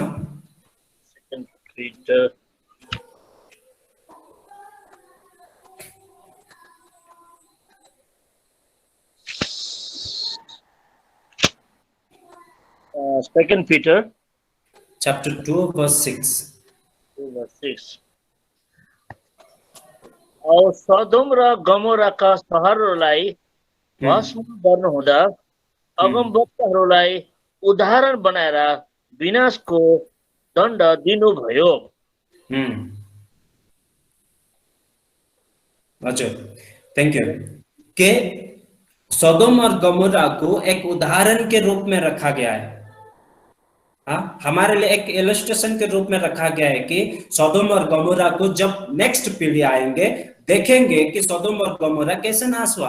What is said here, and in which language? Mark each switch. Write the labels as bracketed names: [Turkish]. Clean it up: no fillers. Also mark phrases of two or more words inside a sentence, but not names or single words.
[English] 2 Peter Second Peter chapter 2 verse 6 [Nepali] और सदोम र गमोराका शहरहरूलाई भस्म गर्नुहुँदा अगमवक्ताहरूलाई उदाहरण बनाएर विनाशको दण्ड दिनुभयो। [Hindi] अच्छा, [English] thank you. [Hindi] के सदोम और गमोरा को एक उदाहरण के रूप में रखा गया है। हाँ, हमारे लिए एक इलस्ट्रेशन के रूप में रखा गया है कि सदोम और गमोरा को जब नेक्स्ट पीढ़ी आएंगे देखेंगे कि सदोम और गमोरा कैसे नाश हुआ।